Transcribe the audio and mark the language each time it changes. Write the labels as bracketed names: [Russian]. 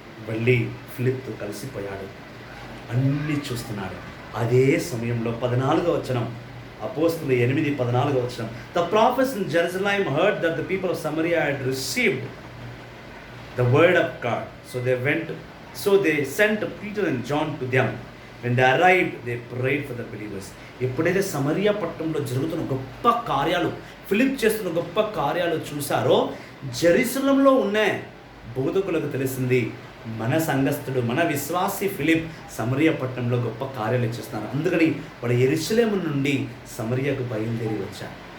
[Telugu] వెళ్ళి ఫిలిప్తో కలిసిపోయాడు, అన్నీ చూస్తున్నాడు. అదే సమయంలో 14వ వచనం, అపోస్తలులు 8:14 వచనం, [English] the prophets in Jerusalem heard that the people of Samaria had received the word of God. So they sent Peter and John to them. When they arrived, they prayed for the believers. [Telugu] ఎప్పుడైతే Samaria పట్టణంలో జరుగుతున్న గొప్ప కార్యాలు, Philip చేస్తున్న గొప్ప కార్యాలు చూశారో, జెరూసలంలో ఉన్న బోధకులకు తెలిసింది, మన సంఘస్థుడు, మన విశ్వాసి ఫిలిప్ సమరియా పట్టణంలో గొప్ప కార్యాలు చేస్తున్నారు. అందుకని వాడు యెరూషలేము నుండి సమరియాకు బయలుదేరి వచ్చారు.